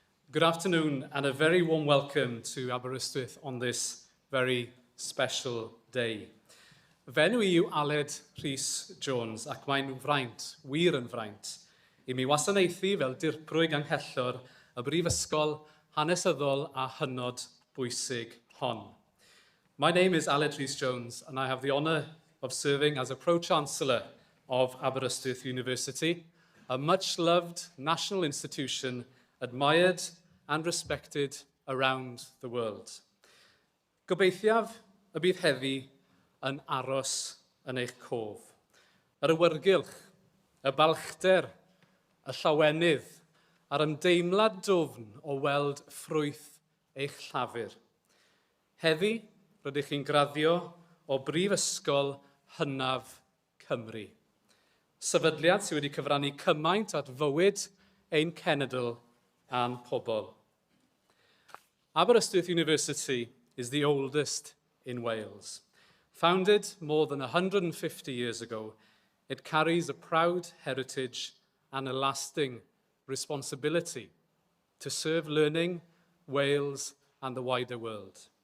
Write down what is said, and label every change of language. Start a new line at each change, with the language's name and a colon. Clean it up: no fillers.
English: Good afternoon and a very warm welcome to Aberystwyth on this very special day.
Welsh: Fy enw I yw Aled Rhys Jones ac mae'n fraint, wir yn fraint, i mi wasanaethu fel dirprwyd anghellor y brifysgol hanesyddol a hynod bwysig hon.
English: My name is Aled Rhys Jones and I have the honour of serving as a Pro-Chancellor of Aberystwyth University, a much-loved national institution admired and respected around the world.
Welsh: Gobeithiaf y bydd heddi yn aros yn eich cof. Yr awyrgylch, y balchder, y llawenydd, a'r ymdeimlad dwfn o weld ffrwyth eich llafur. Heddi, rydych chi'n graddio o Brifysgol Hynaf Cymru. Sefydliad sydd wedi cyfrannu cymaint at fywyd ein cenedl a'n pobl.
English: Aberystwyth University is the oldest in Wales. Founded more than 150 years ago, it carries a proud heritage and a lasting responsibility to serve learning, Wales and the wider world.